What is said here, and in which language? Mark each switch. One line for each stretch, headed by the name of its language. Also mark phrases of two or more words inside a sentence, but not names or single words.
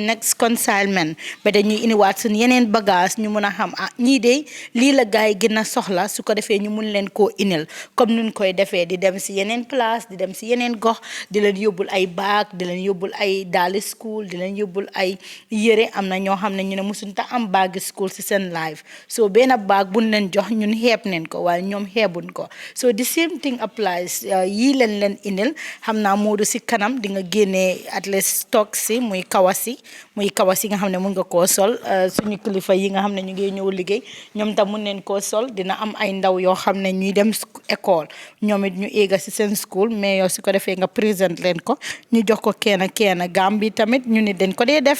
English: next consignment
Wolof: ba dañuy indiwaat suñ yeneen bagage ñu mun a xam ñii de lii la gaay gën a soxla su ko defee ñu mun leen koo inil comme nuñ koy defee di dem si yeneen place di dem si yeneen gox di leen yóbbul ay baag di leen yóbbul ay daali school di leen yóbbul ay yére am na ñoo xam ne ñu ne musuñ ta am baagi school si seen life so benn baag buñ leen jox ñun xeeb neen ko waaye ñoom xeebuñ ko
English: so the same thing applies
Wolof: yii leen inil xam naa Modou si kanam di nga génnee
English: at least stock
Wolof: si muy kawasi nga xam ne mun nga koo sol suñu kilifa yi nga xam ne ñu ngi ñëw liggéey ñoom tam mun neen koo sol dina am ay ndaw yoo xam ne ñuy dem école ñoom it ñu éega si seen school mais yow su ko defee nga présent leen ko ñu jox ko kenn Gambie tamit ñu ni dañ ko dee def